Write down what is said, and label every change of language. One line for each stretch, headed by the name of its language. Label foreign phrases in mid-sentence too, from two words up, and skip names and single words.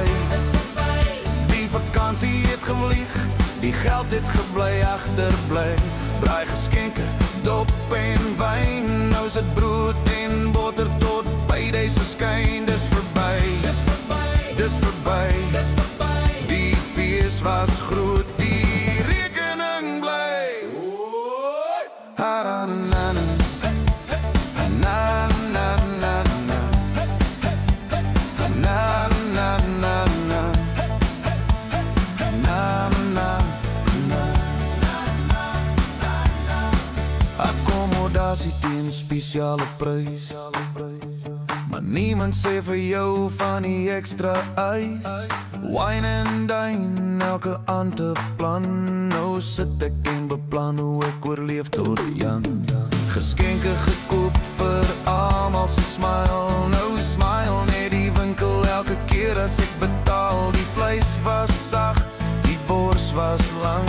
Afrikaans: Die vakansie het gevlieg, die geld het gebly agterbly. Braai geskenke, dop en wyn. Nou sit brood en botter tot payday se skyn. Dis verby, dis verby, dis verby, dis verby. Die fees was groot, die rekening bly. Ha na na na na na na na na na na na. Akkommodasie teen spesiale prys. Maar niemand sê vir jou van die ekstra ys.
English: Wine and dine,
Afrikaans: elke aand te plan. Nou sit ek en beplan hoe ek oorleef tot jang. Geskenke gekoop vir almal se smile. Nou smile net die winkel elke keer as ek betaal. Die vleis was sag, die wors was lang.